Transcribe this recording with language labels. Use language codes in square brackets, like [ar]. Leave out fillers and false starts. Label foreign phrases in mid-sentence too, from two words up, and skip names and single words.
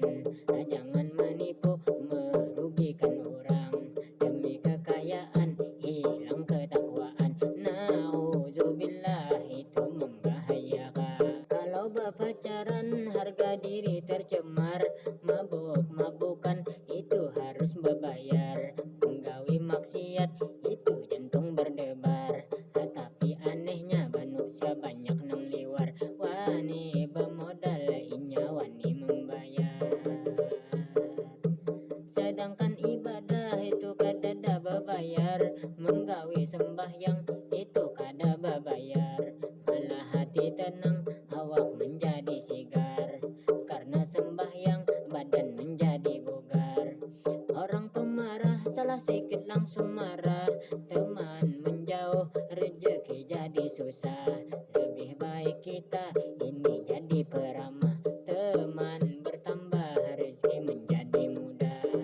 [id] Jangan menipu merugikan orang, demi kekayaan hilang ketakwaan. Nauzubillah itu membahayakan. Kalau berpacaran harga diri tercemar, mabuk-mabukan itu harus berbayar. Penggawi maksiat itu jantung berdebar, tapi anehnya manusia banyak [bjn] nang liwar. [id] Wani bermodal inya wani membayar, sedangkan ibadah itu kada berbayar. Menggawi sembahyang itu kada berbayar, malah hati tenang awak menjadi sigar. Karena sembahyang badan menjadi bugar. Orang pemarah salah sikit langsung marah, teman menjauh rezeki jadi susah. Lebih baik kita ini jadi peramah, teman bertambah rezeki menjadi mudah.